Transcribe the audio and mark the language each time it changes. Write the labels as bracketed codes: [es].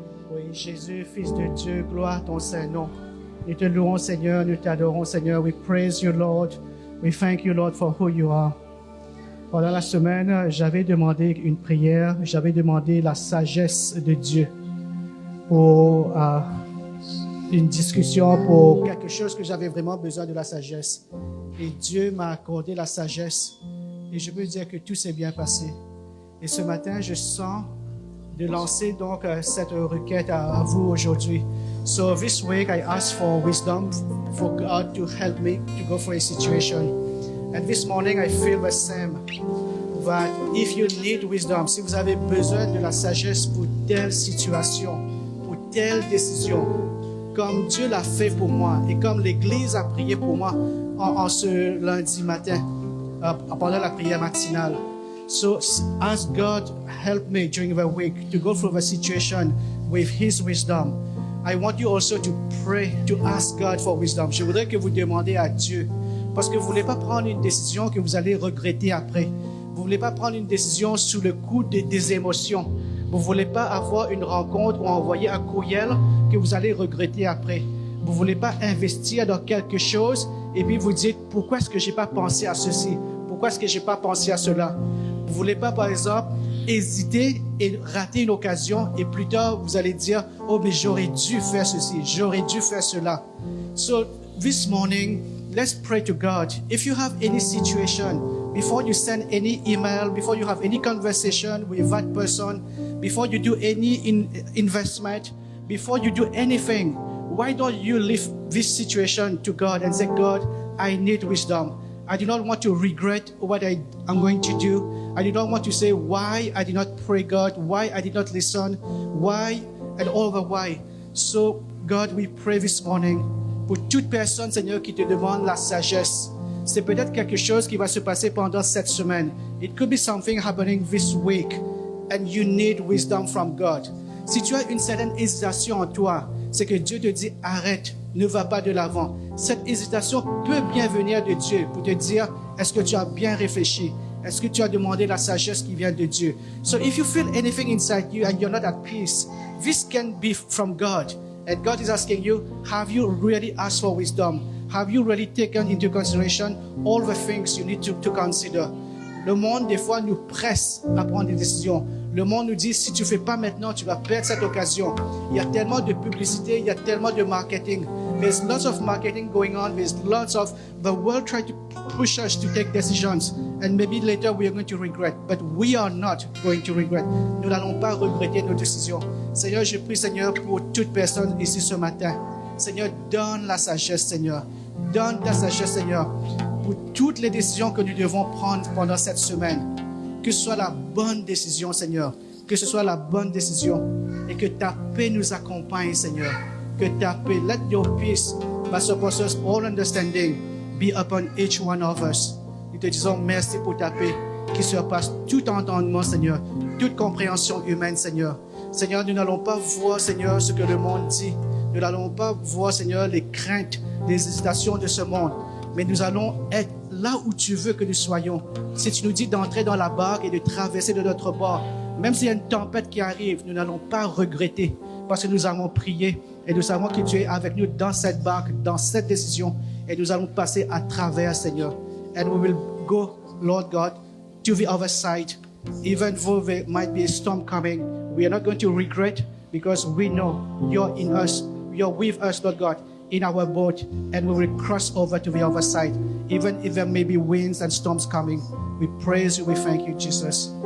[fr] Oui, Jésus, Fils de Dieu, gloire à ton Saint-Nom. Nous te louons, Seigneur, nous t'adorons, Seigneur. [en] We praise you, Lord. We thank you, Lord, for who you are. [fr] Pendant la semaine, j'avais demandé une prière, j'avais demandé la sagesse de Dieu pour une discussion, pour quelque chose que j'avais vraiment besoin de la sagesse. Et Dieu m'a accordé la sagesse. Et je peux dire que tout s'est bien passé. Et ce matin, je sens de lancer donc cette requête à vous aujourd'hui. [en] So this week I ask for wisdom for God to help me to go for a situation. And this morning I feel the same. That if you need wisdom, [fr] si vous avez besoin de la sagesse pour telle situation, pour telle décision, comme Dieu l'a fait pour moi et comme l'Église a prié pour moi en ce lundi matin, pendant la prière matinale. [en] So ask God, help me during the week to go through the situation with His wisdom. I want you also to pray, to ask God for wisdom. [fr] Je voudrais que vous demandiez à Dieu, parce que vous ne voulez pas prendre une décision que vous allez regretter après. Vous ne voulez pas prendre une décision sous le coup des émotions. Vous ne voulez pas avoir une rencontre ou envoyer un courriel que vous allez regretter après. Vous ne voulez pas investir dans quelque chose et puis vous dites, pourquoi est-ce que je n'ai pas pensé à ceci? Pourquoi est-ce que je n'ai pas pensé à cela? Vous ne voulez pas, par exemple, hésiter et rater une occasion et plus tard, vous allez dire, oh, mais j'aurais dû faire ceci, j'aurais dû faire cela. [en] So, this morning, let's pray to God. If you have any situation, before you send any email, before you have any conversation with that person, before you do any investment, before you do anything, why don't you leave this situation to God and say, God, I need wisdom. I do not want to regret what I'm going to do. I do not want to say why I did not pray God, why I did not listen, why, and all the why. So, God, we pray this morning [fr] pour toute personne, Seigneur, qui te demande la sagesse. C'est peut-être quelque chose qui va se passer pendant cette semaine. [en] It could be something happening this week, and you need wisdom from God. [fr] Si tu as une certaine hésitation en toi, c'est que Dieu te dit arrête, ne va pas de l'avant. Cette hésitation peut bien venir de Dieu pour te dire est-ce que tu as bien réfléchi? Est-ce que tu as demandé la sagesse qui vient de Dieu? [en] So if you feel anything inside you and you're not at peace, this can be from God. And God is asking you, have you really asked for wisdom? Have you really taken into consideration all the things you need to consider? [fr] Le monde, des fois, nous presse à prendre des décisions. Le monde nous dit, si tu ne fais pas maintenant, tu vas perdre cette occasion. Il y a tellement de publicité, il y a tellement de marketing. [en] There's lots of marketing going on. There's lots of the world trying to push us to take decisions. And maybe later we are going to regret. But we are not going to regret. [fr] Nous n'allons pas regretter nos décisions. Seigneur, je prie, Seigneur, pour toute personne ici ce matin. Seigneur, donne la sagesse, Seigneur. Donne ta sagesse, Seigneur, pour toutes les décisions que nous devons prendre pendant cette semaine. Que ce soit la bonne décision, Seigneur. Que ce soit la bonne décision. Et que ta paix nous accompagne, Seigneur. Que ta paix, [en] let your peace, that surpasses all understanding, be upon each one of us. [fr] Nous te disons merci pour ta paix qui surpasse tout entendement, Seigneur, toute compréhension humaine, Seigneur. Seigneur, nous n'allons pas voir, Seigneur, ce que le monde dit. Nous n'allons pas voir, Seigneur, les craintes, les hésitations de ce monde. Mais nous allons être là où tu veux que nous soyons. Si tu nous dis d'entrer dans la barque et de traverser de notre bord, même s'il y a une tempête qui arrive, nous n'allons pas regretter parce que nous avons prié et nous savons que tu es avec nous dans cette barque, dans cette décision et nous allons passer à travers, Seigneur. [en] And we will go, Lord God, to the other side. Even though there might be a storm coming, we are not going to regret because we know you're in us, you're with us, Lord God, in our boat, and we will cross over to the other side. Even if there may be winds and storms coming, we praise you, we thank you, Jesus.